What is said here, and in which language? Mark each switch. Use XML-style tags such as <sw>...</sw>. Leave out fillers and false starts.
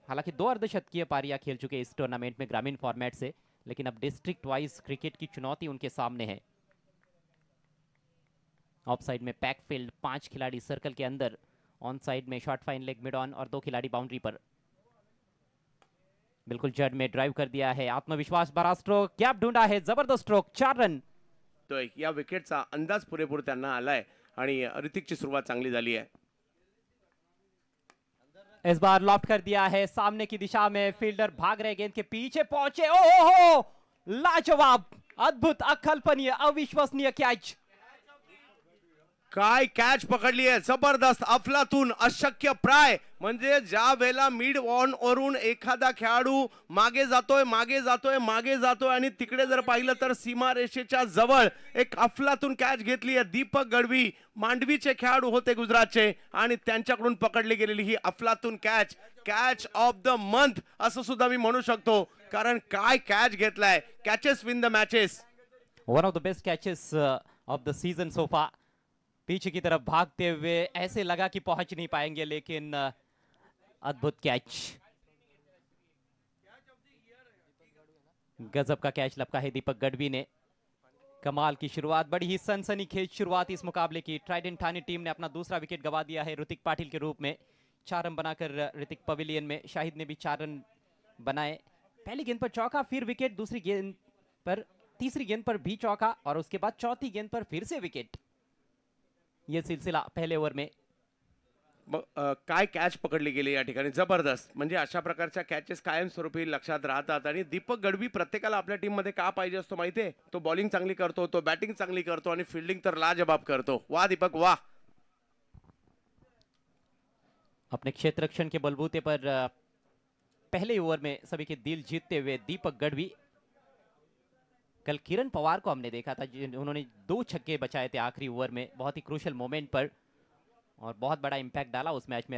<hi>हालांकि 2 अर्धशतकीय पारियां खेल चुके इस टूर्नामेंट में ग्रामीण फॉर्मेट से, लेकिन अब डिस्ट्रिक्ट वाइज क्रिकेट की चुनौती उनके सामने है। ऑफ साइड में पैक फील्ड, 5 खिलाड़ी सर्कल के अंदर, ऑन साइड में short fine leg mid on और 2 खिलाड़ी बाउंड्री पर। बिल्कुल जड़ में ड्राइव कर दिया है, आत्मविश्वास भरा स्ट्रोक, गैप ढूंढा है, जबरदस्त स्ट्रोक, 4 रन।</hi> <mr>तो या विकेटचा अंदाज पुरेपूर त्यांना आलाय आणि ऋतिकची सुरुवात चांगली झाली आहे।</mr> <hi>इस बार लॉफ्ट कर दिया है सामने की दिशा में, फील्डर भाग रहे, गेंद के पीछे पहुंचे, ओहो लाजवाब, अद्भुत, अकल्पनीय, अविश्वसनीय कैच।</hi> <mr>काय कॅच पकडली आहे, जबरदस्त, अफलातून, अशक्य प्राय। म्हणजे ज्या वेळेला मिड ऑन वरून एखादा खेळाडू मागे जातोय मागे जातोय मागे जातोय आणि तिकडे जर पाहिलं तर सीमारेषेच्या जवळ एक अफलातून कॅच घेतली आहे। दीपक गढवी मांडवीचे खेळाडू होते गुजरातचे आणि त्यांच्याकडून पकडली गेलेली ही अफलातून catch,</mr> <en>catch of the month</en> <mr>असं सुद्धा मी म्हणू शकतो, कारण काय कॅच घेतलाय।</mr> <en>Catches win the matches, one of the best catches of the season so far.</en> <hi>पीछे की तरफ भागते हुए ऐसे लगा कि पहुंच नहीं पाएंगे, लेकिन अद्भुत कैच, गजब का कैच लपका है दीपक गढ़वी ने। कमाल की शुरुआत, बड़ी ही सनसनीखेज शुरुआत इस मुकाबले की। ट्राइडेंट ठाणे टीम ने अपना दूसरा विकेट गवा दिया है ऋतिक पाटिल के रूप में। 4 रन बनाकर ऋतिक पवेलियन में, शाहिद ने भी 4 रन बनाए। पहली गेंद पर चौका, फिर विकेट, दूसरी गेंद पर, तीसरी गेंद पर भी चौका और उसके बाद चौथी गेंद पर फिर से विकेट। यह सिलसिला पहले ओवर में।</hi> <mr>काय कॅच पकडली गेली या ठिकाणी, जबरदस्त. म्हणजे अशा प्रकारच्या कॅचेस कायमस्वरूपी लक्षात राहतात. आणि दीपक गढवी प्रत्येकाला आपल्या टीममध्ये का पाहिजे असतो माहिती आहे? तो बॉलिंग चांगली करतो, तो बॅटिंग चांगली करतो आणि फील्डिंग तर लाजवाब करतो. वाह दीपक वाह.</mr> <hi>अपने क्षेत्र रक्षण के बलबूते पर पहले ओवर में सभी के दिल जीतते हुए दीपक गढ़वी। कल किरण पवार को हमने देखा था, उन्होंने 2 छक्के बचाए थे आखिरी ओवर में, बहुत ही क्रूशल मोमेंट पर, और बहुत बड़ा इंपैक्ट डाला उस मैच में।</hi>